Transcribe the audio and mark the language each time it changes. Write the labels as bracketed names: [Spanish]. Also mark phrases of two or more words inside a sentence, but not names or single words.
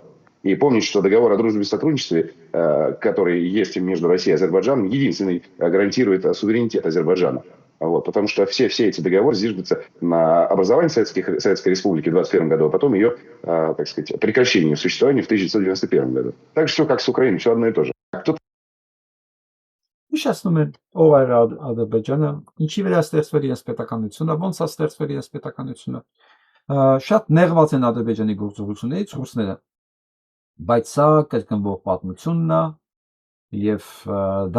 [Russian] И помнить, что договор о дружбе и сотрудничестве, который есть между Россией и Азербайджаном, единственный гарантирует суверенитет Азербайджана. Вот, потому что все эти договоры зиждутся на образовании Советской Республики в 1921 году, а потом ее, так сказать, прекращении существования в 1991 году. Так же все как с Украиной, все одно и то же. [Armenian] Հիշեցնում են ով էր Ադրբեջանը, ինչի վրա ստեղծվել իրենց պետականությունը, ոնց է ստեղծվել իրենց պետականությունը։ Շատ նեղված են Ադրբեջանի գործողություններից ռուսները, բայց սա կրկնվող պատմությունն է եւ դա